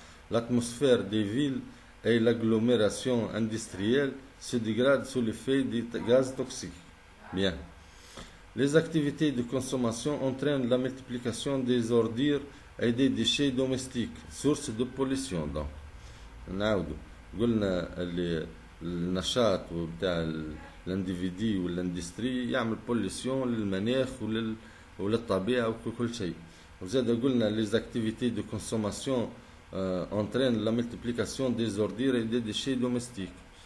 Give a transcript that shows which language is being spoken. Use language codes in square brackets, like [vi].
[fr] L'atmosphère des villes et l'agglomération industrielle se dégradent sous l'effet des gaz toxiques. Bien. Les activités de consommation entraînent la multiplication des ordures et des déchets domestiques, source de pollution. [ar] Donc, نعاودوا قلنا اللي النشاط بتاع الانديفيدي والاندستري يعمل بوليسيون للمناخ وللطبيعة وكل شيء. وزاد قلنا [fr] les activités de consommation entraînent la multiplication des ordures et des déchets domestiques.